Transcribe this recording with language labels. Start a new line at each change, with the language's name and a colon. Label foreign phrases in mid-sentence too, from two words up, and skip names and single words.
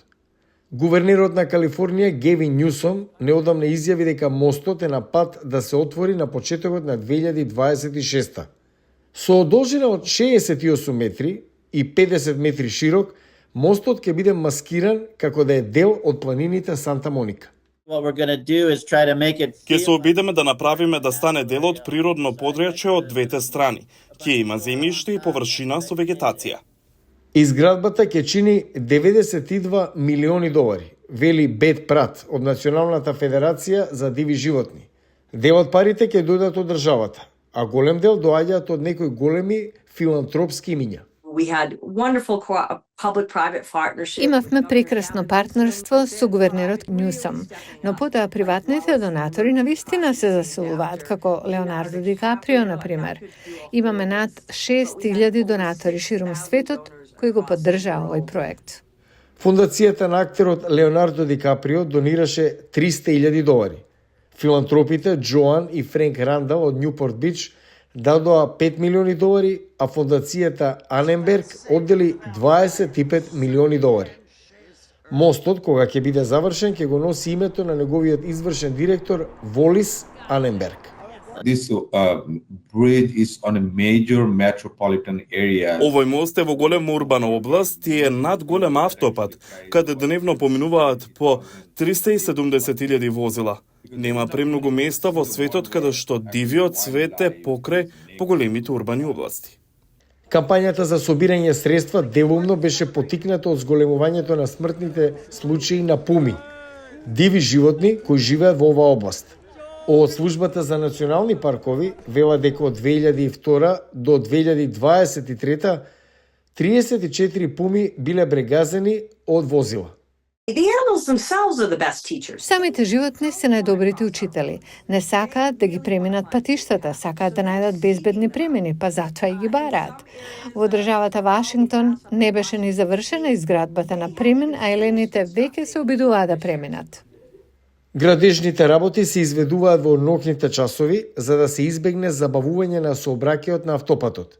Macedonian: Гувернерот на Калифорнија Гевин Њусом неодамна изјави дека мостот е на пат да се отвори на почетокот на 2026. Со должина од 68 метри и 50 метри широк, мостот ќе биде маскиран како да е дел од планините Санта Моника.
English: What we're going to do is try to make it
Macedonian: Ќе се обидеме да направиме да стане дел од природно подрачје од двете страни. Ќе има земјиште и површина со вегетација. Изградбата ќе чини $92 милиони, вели Бет Прат од Националната федерација за диви животни. Дел од парите ќе дојдат од државата, а голем дел доаѓаат од некои големи филантропски имиња.
English: We had wonderful public-private partnerships.
Macedonian: Имавме прекрасно партнерство со гувернерот Њусом, но потоа приватните донатори навистина се засилуваат, како Леонардо Ди Каприо, например. Имаме над 6000 донатори ширум светот кои го поддржаа овој проект. Фондацијата на актерот Леонардо Ди Каприо донираше $300,000. Филантропите Джоан и Френк Рандал од Њупорт Бич дадоа $5 милиони, а фондацијата Аненберг оддели $25 милиони. Мостот, кога ќе биде завршен, ќе го носи името на неговиот извршен директор Волис Аненберг.
English: This bridge is on a major metropolitan area.
Macedonian: Овој мост е во голема урбана област и е над голем автопат, каде дневно поминуваат по 370,000 возила. Нема премногу места во светот каде што дивиот свет е покрај поголемите урбани области. Кампањата за собирање средства делумно беше потикната од зголемувањето на смртните случаи на пуми, диви животни кои живеат во оваа област. Од службата за национални паркови вела дека од 2002 до 2023 34 пуми биле брегазени од возила.
English: The animals themselves are the best teachers.
Macedonian: Самите животни се најдобрите учители. Не сакаат да ги преминат патиштата, сакаат да најдат безбедни премини, па затоа и ги бараат. Во државата Вашингтон не беше ни завршена изградбата на премен, а елените веќе се обидуваа да преминат. Градежните работи се изведуваат во ноќните часови за да се избегне забавување на сообраќајот на автопатот.